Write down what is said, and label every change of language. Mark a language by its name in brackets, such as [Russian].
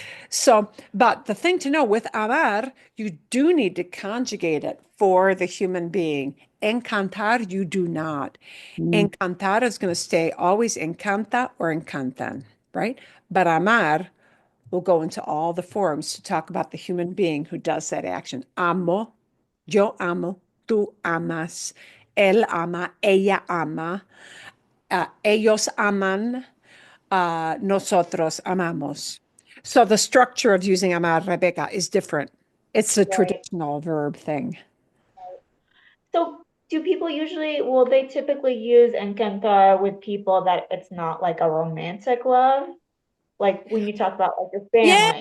[English] So, but the thing to know with amar, you do need to conjugate it for the human being. Encantar, you do not. Mm. Encantar is going to stay always encanta or encantan, right? But amar will go into all the forms to talk about the human being who does that action. [Spanish] Amo, yo amo, tú amas, él ama, ella ama, ellos aman, nosotros amamos. [English] So the structure of using amar, Rebecca, is different. It's a right. traditional verb thing. So do people usually, well, they typically use encantar with people that it's not like a romantic love? Like when you talk about like your family.